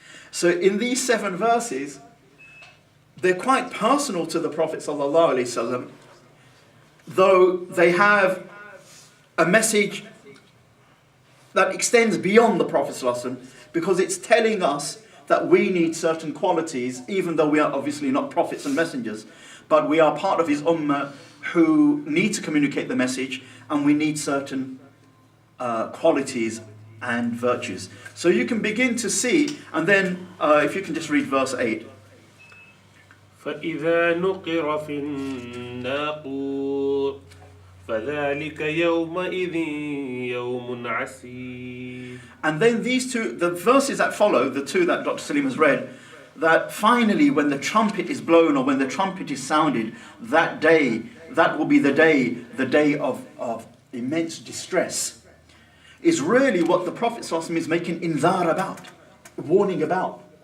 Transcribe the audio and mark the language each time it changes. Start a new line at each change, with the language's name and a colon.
English: So in these 7 verses, they're quite personal to the Prophet ﷺ, though they have a message that extends beyond the Prophet ﷺ, because it's telling us that we need certain qualities, even though we are obviously not prophets and messengers, but we are part of his ummah who need to communicate the message, and we need certain qualities and virtues. So you can begin to see, and then if you can just read verse 8.
Arabic: فإذا نقر في الناقور فذلك يومئذ يوم عسير.
English: And then these two, the verses that follow, the two that Dr. Salim has read, that finally when the trumpet is blown or when the trumpet is sounded, that day, that will be the day of immense distress, is really what the Prophet ﷺ is making inzar about, warning about.